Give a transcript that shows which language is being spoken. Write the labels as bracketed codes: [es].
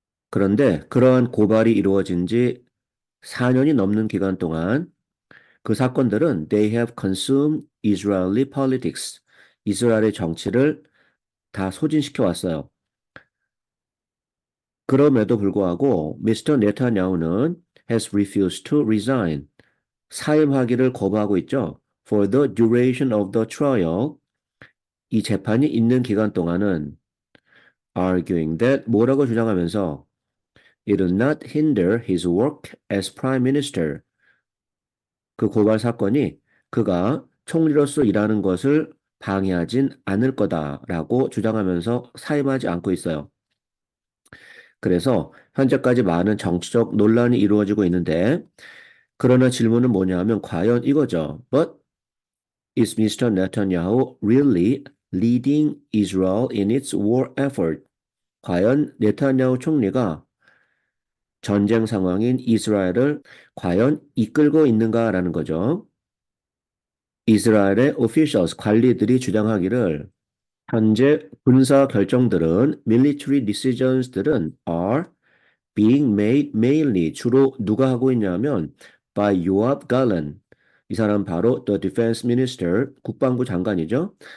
[ko] 그런데 그러한 고발이 이루어진 지 4년이 넘는 기간 동안 그 사건들은 [en] they have consumed Israeli politics. [ko] 이스라엘의 정치를 다 소진시켜 왔어요. 그럼에도 불구하고 미스터 네타냐후는 [en] has refused to resign. [ko] 사임하기를 거부하고 있죠. [en] For the duration of the trial, [ko] 이 재판이 있는 기간 동안은 [en] arguing that [ko] 뭐라고 주장하면서 [en] it would not hinder his work as prime minister. [ko] 그 고발 사건이 그가 총리로서 일하는 것을 방해하진 않을 거다라고 주장하면서 사임하지 않고 있어요. 그래서 현재까지 많은 정치적 논란이 이루어지고 있는데 그러나 질문은 뭐냐 하면 과연 이거죠. [en] But is Mr. Netanyahu really leading Israel in its war effort? [ko] 과연 네타냐후 총리가 전쟁 상황인 이스라엘을 과연 이끌고 있는가라는 거죠. 이스라엘의 officials, 관리들이 주장하기를 현재 군사 결정들은 military decisions들은 [en] are being made mainly [ko] 주로 누가 하고 있냐면 [en] by Yoav Gallant [ko] 이 사람 바로 [en] the defense minister [ko] 국방부 장관이죠.